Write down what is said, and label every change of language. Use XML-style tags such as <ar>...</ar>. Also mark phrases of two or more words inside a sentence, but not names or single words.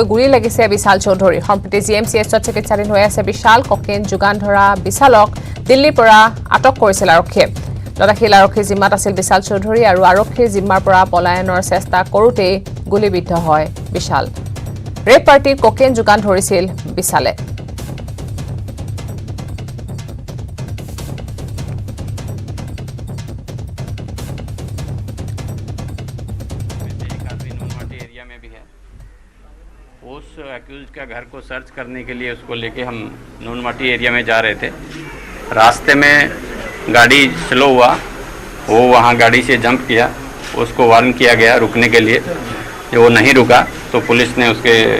<as>গুলী লাগিছে বিশাল চৌধুৰী সম্প্ৰতি GMCHত চিকিৎসাধীন হৈ আছে বিশাল ককেইন যোগান ধৰা বিশালক দিল্লীৰ পৰা আটক কৰিছিল আৰক্ষীয়ে লতাশিল আৰক্ষীৰ জিম্মাত আছিল বিশাল চৌধুৰী আৰু আৰক্ষীৰ জিম্মাৰ পৰা পলায়নৰ চেষ্টা কৰোঁতেই গুলীবিদ্ধ হয় বিশাল ৰেপ পাৰ্টিৰ ককেইন যোগান ধৰিছিল বিশালে</as> <hi>उस एक्यूज का घर को सर्च करने के लिए उसको लेके हम नूनमाटी एरिया में जा रहे थे रास्ते में गाड़ी स्लो हुआ वो वहाँ गाड़ी से जंप किया उसको वार्न किया गया रुकने के लिए जब वो नहीं रुका तो पुलिस ने उसके</hi>